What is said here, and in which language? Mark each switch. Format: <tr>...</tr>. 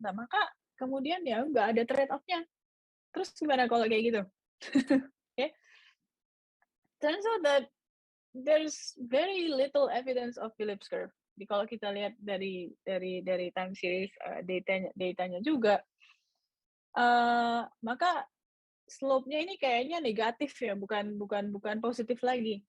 <id>Nah, maka kemudian ya nggak ada trade-off-nya. Terus gimana kalau kayak gitu? Okay.</id> <en>Turns out that there's very little evidence of Phillips curve.</en> <id>Jadi kalau kita lihat dari time series datanya juga, maka slope-nya ini kayaknya negatif ya, bukan positif lagi.</id>